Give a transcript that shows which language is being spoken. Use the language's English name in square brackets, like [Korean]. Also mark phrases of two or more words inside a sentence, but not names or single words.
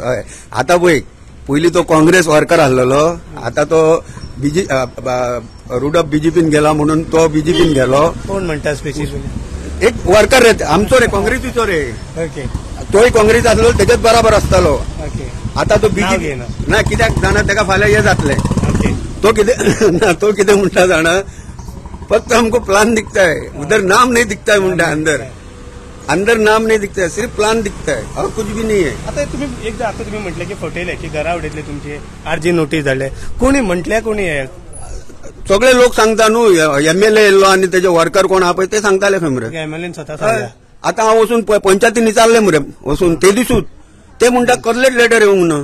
[Konkani] आतां पळय पयलीं तो काँग्रेस वर्कर आसलेलो आतां तो [English] root of [Konkani] बीजेपीन गेला म्हणून तो बीजेपीन गेलो. कोण म्हणटा स्पेसिफिक एक वर्कर रे आमचो रे काँग्रेसीचो रे. ओके तोय काँग्रेस आसलो तेजेच बराबर आसतालो. ओके आतां तो बीजेपी ना कित्याक जाणा तेका फाल्यां हे जातलें. तो कितें म्हणटा जाणा [Hindi] फक्त हमको प्लान दिखता है उधर नाम नहीं दिखता है मुंडा अंदर नाम नहीं दिखता है सिर्फ प्लान दिखता है और कुछ भी नहीं है. [Konkani] आता तुम्ही म्हटले की फटयले की घरा उडयतले तुमचे आरजी नोटीस धाडले कोणी म्हटले कोणी सगळे लोक सांगता न्हू एमएलए येयल्लो आनी तेजे वर्कर कोण आहा पळय ते सांगताले खंय मरे. एमएलए स्वता सांगला. आतां हांव वचून पंचायतीन विचारले मरे वचून ते दिसूच ते म्हणटा कसलेच लेटर येवंक ना.